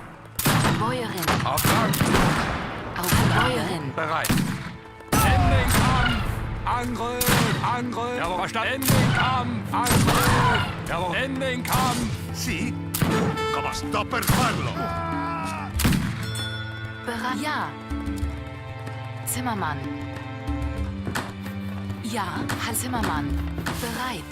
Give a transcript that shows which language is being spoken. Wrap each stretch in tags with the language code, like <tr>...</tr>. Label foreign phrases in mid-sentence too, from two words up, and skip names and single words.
<de>Bäuerin. Auftrag. Bäuerin. Bereit. Ende den Kampf. Angriff. Angriff. Jawohl, verstanden. Ende den Kampf. Angriff. Jawohl. Ende den Kampf.</de> <it>Sì? Come sto per farlo?</it> <de>Bereit. Ja. Zimmermann. Ja, Herr Zimmermann. Bereit.</de>